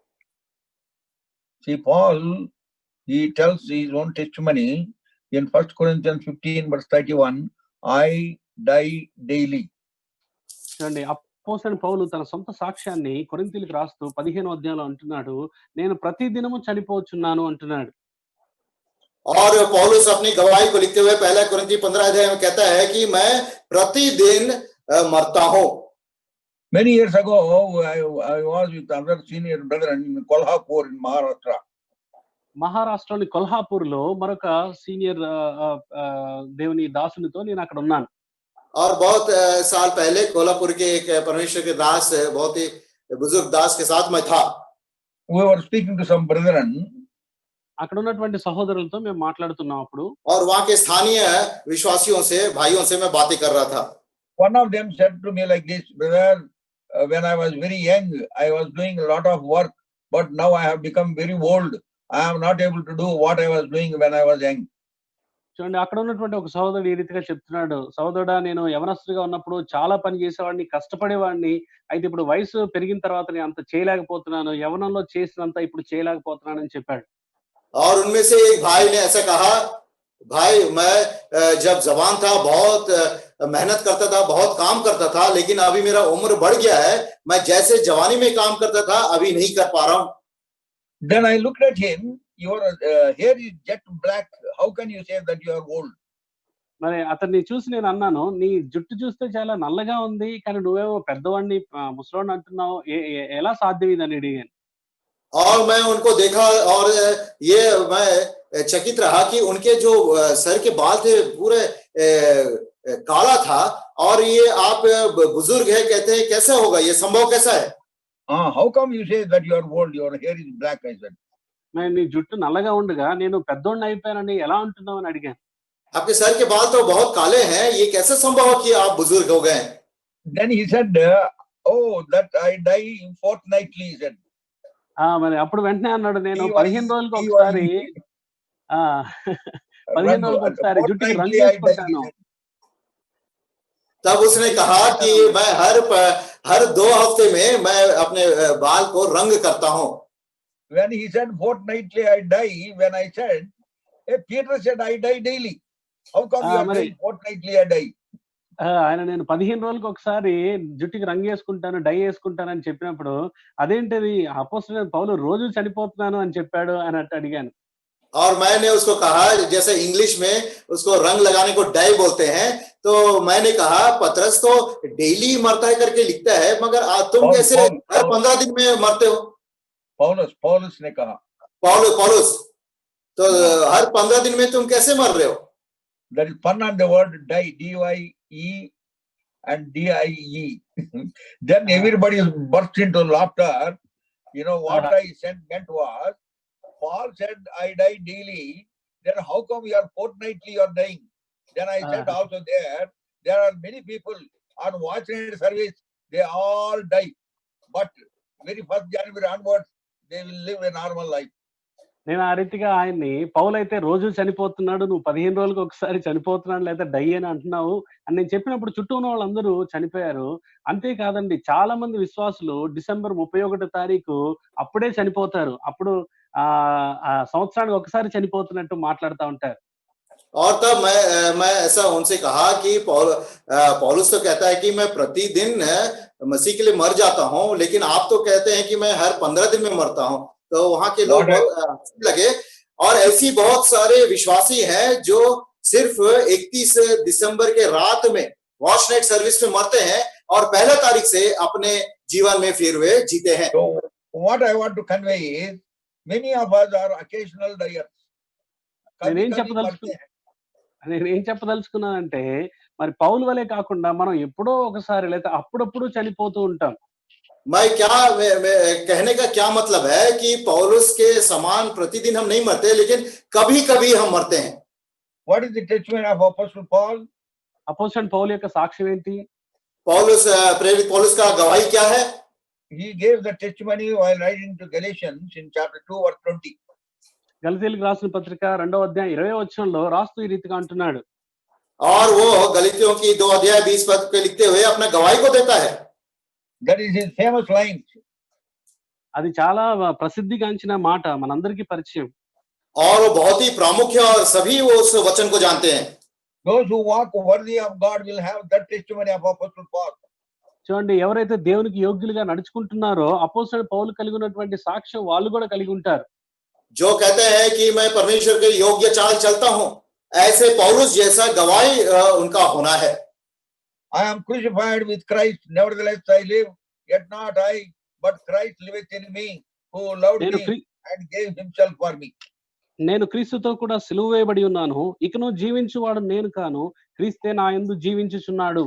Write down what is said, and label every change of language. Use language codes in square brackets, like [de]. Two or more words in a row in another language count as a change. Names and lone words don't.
[en] See, Paul, he tells his own testimony in 1 Corinthians 15 verse 31, I die daily. [te] చూడండి, అపోస్తలుడైన పౌలు తన సొంత సాక్ష్యాన్ని కొరింథీయులకు రాస్తూ 15వ అధ్యాయంలో అంటున్నాడు, నేను ప్రతి దినము చనిపోచున్నాను అంటున్నాడు. [hi] और पौलुस अपनी गवाही को लिखते हुए 1 कोरिन्थी 15 अध्याय में कहता है कि मैं प्रतिदिन मरता हूं. [en] Many years ago, I was with other senior brethren in Kolhapur in Maharashtra. [te] మహారాష్ట్రలోని కొల్హాపూర్ లో మరొక సీనియర్ దేవుని దాసునితో నేను అక్కడ ఉన్నాను. [hi] और बहुत साल पहले कोल्हापुर के एक परमेश्वर के दास, बहुत ही बुजुर्ग दास के साथ मैं था. [en] We were speaking to some brethren. [te] అక్కడ ఉన్నటువంటి సహోదరులతో మేము మాట్లాడుతున్నాం అప్పుడు. [hi] और वहां के स्थानीय विश्वासियों से, भाइयों से मैं बातें कर रहा था. [en] One of them said to me like this, brother, when I was very young, I was doing a lot of work, but now I have become very old. I am not able to do what I was doing when I was young. [te] చూడండి, అక్కడ ఉన్నటువంటి ఒక సహోదరుడు ఈ రీతిగా చెప్తున్నాడు, సహోదరుడా, నేను యవనస్తుడిగా ఉన్నప్పుడు చాలా పని చేసేవాడిని, కష్టపడేవాడిని. అయితే ఇప్పుడు వయసు పెరిగిన తర్వాత నేను అంత చేయలేకపోతున్నాను, యవనంలో చేసినంత ఇప్పుడు చేయలేకపోతున్నానని చెప్పాడు. [hi] और उनमें से एक भाई ने ऐसा कहा, भाई मैं जब जवान था बहुत मेहनत करता था, बहुत काम करता था, लेकिन अभी मेरा उम्र बढ़ गया है, मैं जैसे जवानी में काम करता था अभी नहीं कर पा रहा हूं. [en] Then I looked at him, your hair is jet black, how can you say that you are old? [te] మరి అతన్ని చూసి నేను అన్నాను, నీ జుట్టు చూస్తే చాలా నల్లగా ఉంది, కానీ నువ్వేమో పెద్దవాడిని ముసలోడిని అంటున్నావు, ఎలా సాధ్యం ఇదని అడిగాను. [hi] और मैं उनको देखा और ये मैं चकित रहा कि उनके जो सर के बाल थे पूरे काला था, और ये आप बुजुर्ग है, कहते हैं कैसे होगा, ये संभव कैसा है? [en] How come you say that you are old, your hair is black? I said. [te] मैं నీ జుట్టు నల్లగా ఉండగా నేను పెద్దోడిని అయిపోయానని ఎలా అంటున్నావు అని అడిగాను. [hi] आपके सर के बाल तो बहुत काले हैं, ये कैसे संभव है कि आप बुजुर्ग हो गए? [en] Then he said, oh, that I die fortnightly, he said. [te] మరి అప్పుడు వెంటనే అన్నాడు, నేను 15 రోజులకు ఒకసారి 15 రోజులకు ఒకసారి జుట్టుకి రంగు వేసుకుంటాను. [hi] तब उसने कहा कि मैं हर 2 हफ्ते में मैं अपने बाल को रंग करता हूं. [en] When he said fortnightly I die, when I said, hey, Peter said I die daily. How come you are saying fortnightly I die? [te] ఆయన నేను 15 రోజులకు ఒకసారి జుట్టుకి రంగు వేసుకుంటాను, డై వేసుకుంటానని చెప్పినప్పుడు, అదేంటిది అపోస్తలుడైన పౌలు రోజు చనిపోతున్నాను అని చెప్పాడు అని అడిగాను. [hi] और मैंने उसको कहा, जैसे इंग्लिश में उसको रंग लगाने को डाई बोलते हैं, तो मैंने कहा पतरस तो डेली मरता है करके लिखता है, मगर तुम कैसे हर 15 दिन में मरते हो? पौलुस ने कहा. पौलुस तो हर 15 दिन में तुम कैसे मर रहे हो? [en] There is pun on the word die, D-Y-E and D-I-E. Then everybody burst into laughter. You know what I meant was, Paul said I die daily, then how come you are fortnightly you are dying? Then I said also there, there are many people on watch night service, they all die. But very first January onwards, they will live a normal life. [te] నేను ఆ రీతిగా ఆయన్ని పౌలైతే రోజు చనిపోతున్నాడు, నువ్వు 15 రోజులకు ఒకసారి చనిపోతున్నాడు లేదా డై అని అంటున్నావు అని నేను చెప్పినప్పుడు చుట్టూ ఉన్న వాళ్ళందరూ చనిపోయారు. అంతేకాదండి చాలా మంది విశ్వాసులు డిసెంబర్ 31 తారీఖు అప్పుడే చనిపోతారు. అప్పుడు సంవత్సరానికి ఒకసారి చనిపోతున్నట్టు మాట్లాడుతూ ఉంటారు. [hi] और तब मैं ऐसा उनसे कहा कि पौलुस तो कहता है कि मैं प्रतिदिन मसीह के लिए मर जाता हूं, लेकिन आप तो कहते हैं कि मैं हर 15 दिन में मरता हूं. तो वहां के लोग बहुत लगे. और ऐसी बहुत सारे विश्वासी हैं जो सिर्फ 31 दिसंबर के रात में [en] watch night service [hi] में मरते हैं और 1 तारीख से अपने जीवन में फिर वे जीते हैं. [en] So what I want to convey is many of us are occasional dyers. [te] నేనేం చెప్పదలుచుకున్నానంటే మరి పౌలు వలే కాకుండా మనం ఎప్పుడో ఒకసారి లేదా అప్పుడప్పుడు చనిపోతూ ఉంటాం. [hi] मैं कहने का क्या मतलब है कि पौलुस के समान प्रतिदिन हम नहीं मरते, लेकिन कभी-कभी हम मरते हैं. [en] What is the testimony of Apostle Paul? [te] అపోస్తలుడైన పౌలు యొక్క సాక్ష్యం ఏంటి? [hi] प्रेरित पौलुस का गवाही क्या है? [en] He gave the testimony while writing to Galatians in chapter 2 verse 20. [te] గలతీయులకు రాసిన పత్రిక 2వ అధ్యాయం 20వ వచనంలో రాస్తూ ఈ రీతిగా అంటున్నాడు. [hi] और वो गलातियों की 2 अध्याय 20 पद पे लिखते हुए अपना गवाही को देता है. [en] That is his famous line. [te] అది చాలా ప్రసిద్ధిగాంచిన మాట, మనందరికీ పరిచయం. [hi] और वो बहुत ही प्रामुख्य और सभी वो उस वचन को जानते हैं. [en] Those who walk worthy of God will have that testimony of Apostle Paul. [te] చూడండి, ఎవరైతే దేవునికి యోగ్యులుగా నడుచుకుంటున్నారో అపోస్తలుడు పౌలు కలిగి ఉన్నటువంటి సాక్ష్యం వాళ్ళు కూడా కలిగి ఉంటారు. [hi] जो कहते हैं कि मैं परमेश्वर के योग्य चाल चलता हूं, ऐसे पौलुस जैसा गवाही उनका होना है. [en] I am crucified with Christ, nevertheless I live, yet not I, but Christ liveth in me, who loved me and gave himself for me. [te] నేను క్రీస్తుతో కూడా సిలువ వేయబడి ఉన్నాను, ఇకను జీవించువాడు నేను కాను, క్రీస్తే నా యందు జీవించుచున్నాడు.